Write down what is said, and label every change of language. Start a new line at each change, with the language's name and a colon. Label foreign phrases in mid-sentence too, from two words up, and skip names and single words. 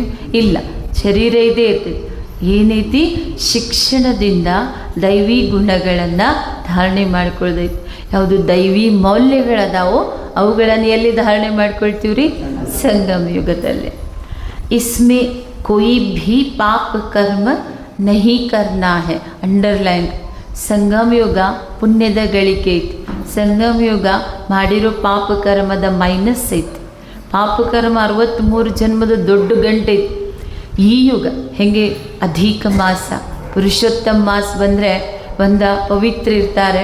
Kannada: ಇಲ್ಲ, ಶರೀರ ಇದೇ ಇರ್ತೀವಿ. ಏನೈತಿ? ಶಿಕ್ಷಣದಿಂದ ದೈವಿ ಗುಣಗಳನ್ನು ಧಾರಣೆ ಮಾಡ್ಕೊಳ್ದೈತಿ. ಯಾವುದು ದೈವಿ ಮೌಲ್ಯಗಳದಾವೋ ಅವುಗಳನ್ನು ಎಲ್ಲಿ ಧಾರಣೆ ಮಾಡ್ಕೊಳ್ತೀವಿ ರೀ? ಸಂಗಮ ಯುಗದಲ್ಲಿ.
Hindi: इसमें कोई भी पाप कर्म नहीं करना है.
Kannada: ಅಂಡರ್ಲೈನ್. ಸಂಗಮ ಯುಗ ಪುಣ್ಯದ ಗಳಿಕೆ ಐತಿ. ಸಂಗಮ ಯುಗ ಮಾಡಿರೋ ಪಾಪ ಕರ್ಮದ ಮೈನಸ್ ಐತಿ. ಪಾಪ ಕರ್ಮ 63 ಜನ್ಮದ ದೊಡ್ಡ ಗಂಟೆ ಐತಿ. ಈ ಯುಗ ಹೆಂಗೆ ಅಧಿಕ ಮಾಸ, ಪುರುಷೋತ್ತಮ ಮಾಸ ಬಂದರೆ ಪವಿತ್ರ ಇರ್ತಾರೆ.